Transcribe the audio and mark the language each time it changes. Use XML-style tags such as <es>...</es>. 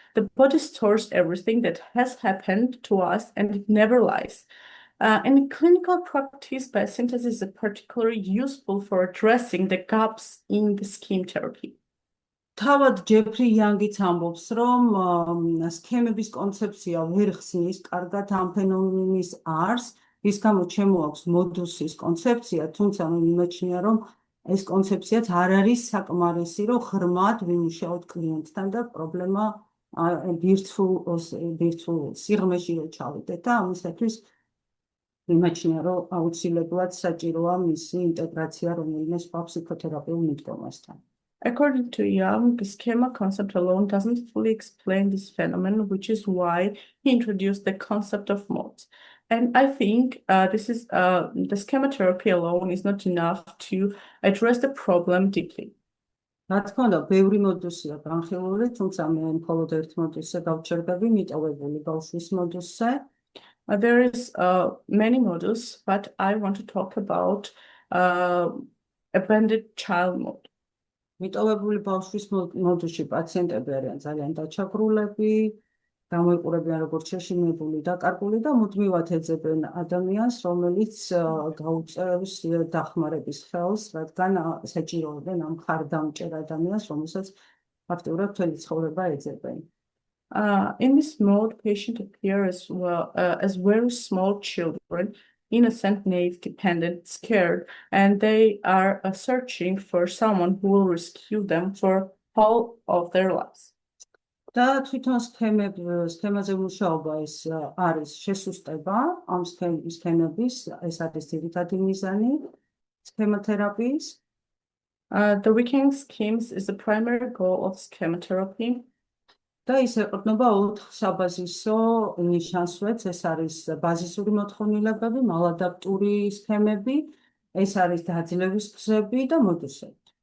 <en>The body stores everything that has happened to us and it never lies. In clinical practice, biosynthesis is particularly useful for addressing the gaps in the scheme therapy.</en> <ka>თავად ჯეფრი იანგიც ამბობს, რომ სქემების კონცეფცია ვერ ხსნის კარგად ამ ფენომენის არსს, ის გამო ჩემო აქვს მოდუსის კონცეფცია, თუმცა მე მიმაჩნია, რომ ეს კონცეფციაც არ არის საკმარისი, რომ ღრმად ვიმუშაოთ კლიენტთან და პრობლემა ბირთვულ სიღრმეში რო ჩავიდეთ და ამისათვის მიმაჩნია, რომ აუცილებლად საჭიროა მისი ინტეგრაცია რომელიმე სხვა ფსიქოთერაპიულ მიდგომასთან.</ka> <en>According to Young, the schema concept alone doesn't fully explain this phenomenon, which is why he introduced the concept of modes. And I think the schema therapy alone is not enough to address the problem deeply.</en> <ka>რა თქმა უნდა, ბევრი მოდუსია განხილული, თუმცა მე მხოლოდ ერთ მოდუსზე გავჩერდები, მიტოვებული ბავშვის მოდუსზე.</ka> <en>There is many modules, but I want to talk about abandoned child mode.</en> <ka>მიტოვებული ბავშვის მოდუსში პაციენტები არიან ძალიან დაჩაგრულები, გამოიყურებიან როგორც შეშინებული და კარგული და მუდმივად ეძებენ ადამიანს, რომელიც გაუწევს დახმარების ხელს, რადგან საჭიროებენ ამ მხარდამჭერ ადამიანს, რომელსაც ფაქტიურად მთელი ცხოვრება ეძებენ.</ka> <en>In this mode, patients appear as very small children, innocent, naive, dependent, scared, and they are searching for someone who will rescue them for all of their lives.</en> <ka>და თვითონ სქემაზე მუშაობა ეს არის შესუსტება ამ სქემების, ეს არის ძირითადი მიზანი სქემათერაპიის.</ka> <en>The weakening schemes is the primary goal of schematherapy.</en> <ka>და ის ეყრდნობა 4 საბაზისო ნიშანსვეტს, ეს არის ბაზისური მოთხოვნილებები, მალადაპტური სქემები, ეს არის დაძლევის გზები და მოდუსები.</ka>